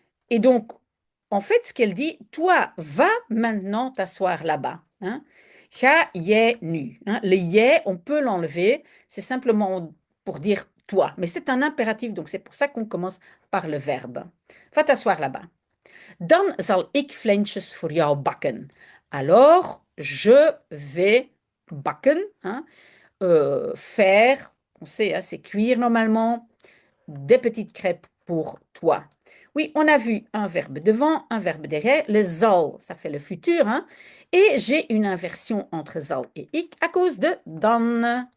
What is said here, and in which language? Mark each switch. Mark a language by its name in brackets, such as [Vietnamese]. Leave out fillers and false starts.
[French] Et donc, en fait, ce qu'elle dit, toi, va maintenant t'asseoir là-bas. Hein? [Dutch] Ga jij nu. [French] Hein? Le je, on peut l'enlever. C'est simplement pour dire toi. Mais c'est un impératif, donc c'est pour ça qu'on commence par le verbe. Va t'asseoir là-bas. [Dutch] Dan zal ik flensjes voor jou bakken. [French] Alors, je vais bakken. Hein? Faire, on sait, hein, c'est cuire normalement, des petites crêpes pour toi. Oui, on a vu un verbe devant, un verbe derrière. Le zal, ça fait le futur. Hein? Et j'ai une inversion entre zal et ik à cause de dan.